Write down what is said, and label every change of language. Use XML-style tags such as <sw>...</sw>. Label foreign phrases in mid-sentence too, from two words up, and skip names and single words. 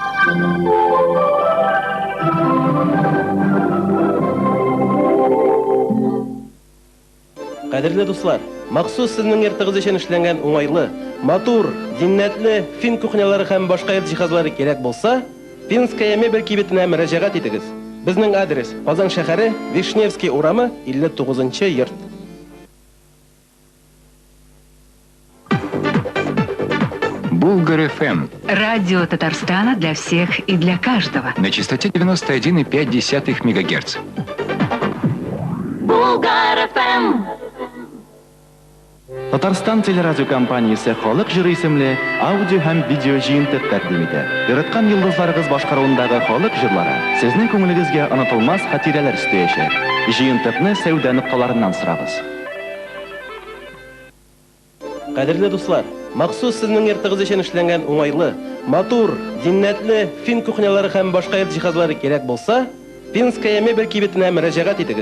<tt>Кадерле дуслар, махсус сезнең йортыгыз өчен эшләнгән уңайлы, матур, зиннәтле фин кухнялары һәм башка йорт җиһазлары кирәк булса, Финская мебель кибетенә мөрәҗәгать итегез. Безнең адрес: Казан шәһәре, Вишневский урамы, 59-нчы йорт. Булгар ФМ.</tt> <ru>Радио Татарстана для всех и для каждого. На частоте 91,5 МГц. Булгар ФМ.</ru> <tt>Татарстан телерадиокомпаниясе Халык җыры исемле аудио һәм видео җыентык тәкъдим итә. Яраткан йолдызларыгыз башкаруындагы халык җырлары сезнең күңелегезгә онытылмас хатирәләр өстәячәк. Җыентыкны сәүдә нукталарыннан сорагыз. Кадерле дуслар, махсус сезнең йортыгыз өчен эшләнгән уңайлы, матур, зиннәтле фин кухнялары һәм башка йорт җиһазлары кирәк булса, Финская мебель кибетенә мөрәҗәгать итегез.</tt>